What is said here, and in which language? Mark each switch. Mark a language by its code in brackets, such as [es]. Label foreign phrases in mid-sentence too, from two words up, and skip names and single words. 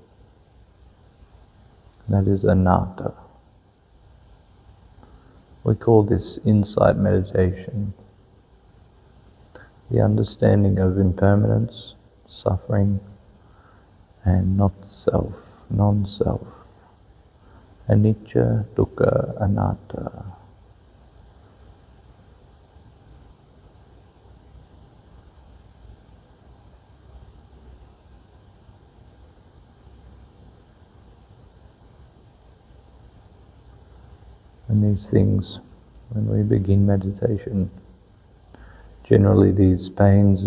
[en] That is anatta. We call this insight meditation. The understanding of impermanence, suffering, and not self, non-self. [pi] Anicca, dukkha, anatta. [en] And these things, when we begin meditation, generally these pains